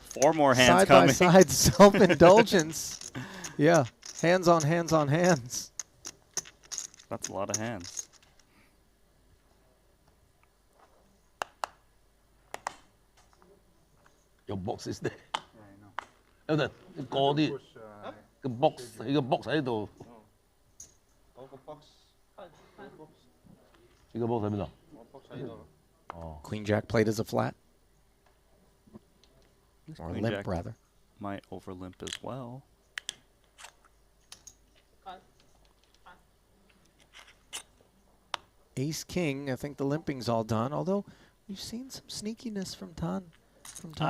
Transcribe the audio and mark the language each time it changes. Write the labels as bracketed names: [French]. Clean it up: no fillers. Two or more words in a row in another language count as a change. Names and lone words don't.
[English] 4 more hands coming. side-by-side self-indulgence? Yeah, hands on hands on hands. That's a lot of hands. Your box is there. [Cantonese] 有得嗰啲個 box 喺個 box 喺度。呢個 box 喺邊度？ [English] Queen Jack played as a flat, This or Queen limp Jack rather. might over limp as well. Ace King, I think the limping's all done, although we've seen some sneakiness from Tan from time